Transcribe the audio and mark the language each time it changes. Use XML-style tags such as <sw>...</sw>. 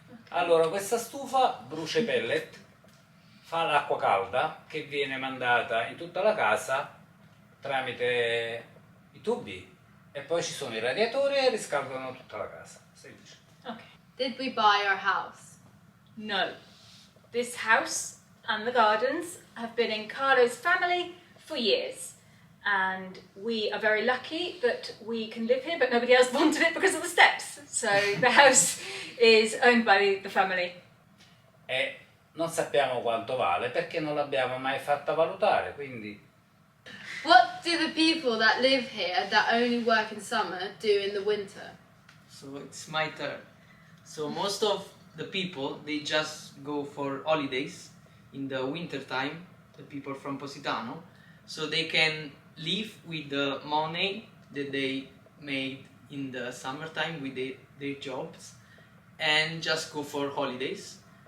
<it>Allora, questa stufa brucia i pellet, fa l'acqua calda che viene mandata in tutta la casa tramite i tubi e poi ci sono i radiatori e riscaldano tutta la casa. Semplice. Okay.</it> <en>Did we buy our house? No. This house and the gardens have been in Carlo's family for years. And we are very lucky that we can live here, but nobody else wanted it because of the steps. So the house is owned by the family.</en> <it>E non sappiamo quanto vale perché non l'abbiamo mai fatta valutare, quindi</it> <en>What do the people that live here that only work in summer do in the winter? So it's my turn. So most of the people, they just go for holidays in the winter time, the people from Positano, so they can live with the money that they made in the summertime with their jobs and just go for holidays.</en>